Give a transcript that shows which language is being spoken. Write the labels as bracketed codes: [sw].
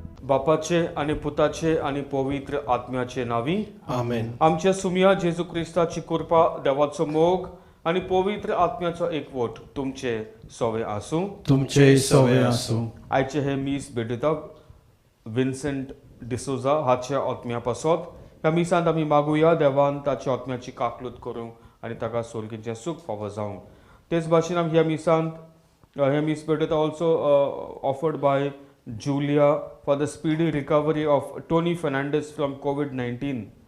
[gom] बापाचे आणि पुताचे आणि पवित्र आत्म्याचे नावी आमेन. आमच्या सुमिया जेजू क्रिस्ताची कृपा देवाचो मोग आणि पवित्र आत्म्याचो एकवट तुमचे सोवे आसूं. तुमचे सवय आसूं. आयचे हे मीस भेटयतात विन्सेंट डिसोजा हाच्या आत्म्या पासत. ह्या मिसांत आमी मागुया देवान ताच्या आत्म्याची काकलूत करूं आनी ताका सोर्गीचें सूख फावो जावं. तेच भाशेन आमी ह्या मिसांत हे मीस भेटयता [en] Also offered by Julia for the speedy recovery of Tony Fernandez from COVID-19.